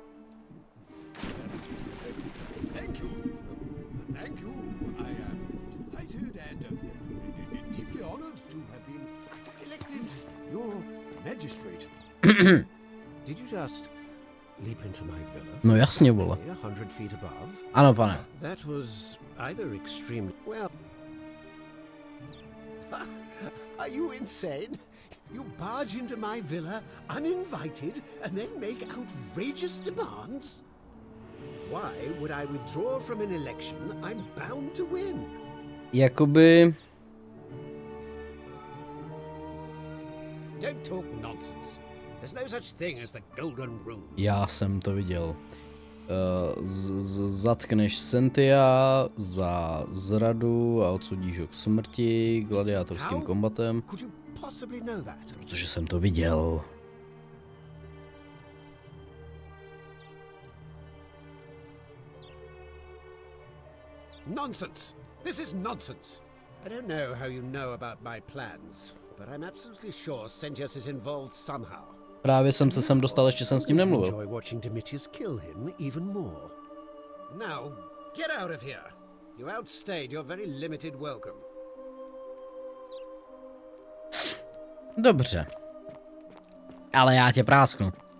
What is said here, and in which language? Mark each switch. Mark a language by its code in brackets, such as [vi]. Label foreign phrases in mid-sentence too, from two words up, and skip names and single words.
[en] Thank you. Thank you. I am delighted and deeply honored to have been elected your magistrate. Did you just leap into my villa? [cs] No jasně, vole. [en] 100 feet above? [cs] Ano, pane. [en] That was either extremely well. Are you insane? You barge into my villa uninvited and then make outrageous demands? Why would I withdraw from an election I'm bound to win? [cs] Jakoby... [en] Don't talk nonsense. There's no such thing as the golden rule. [cs] Já jsem to viděl. Zatkneš Cynthia za zradu a odsudíš ho k smrti gladiátorským kombatem. Protože jsem to viděl. [en] Nonsense! This is nonsense! I don't know how you know about my plans, but I'm absolutely sure Sentius is involved somehow. [cs] Právě jsem se sem dostal, ještě jsem s ním nemluvil. [en] Enjoy watching Domitius kill him even more. Now, get out of here. You outstayed your very limited welcome. [cs] Dobře. Ale já tě prásknu.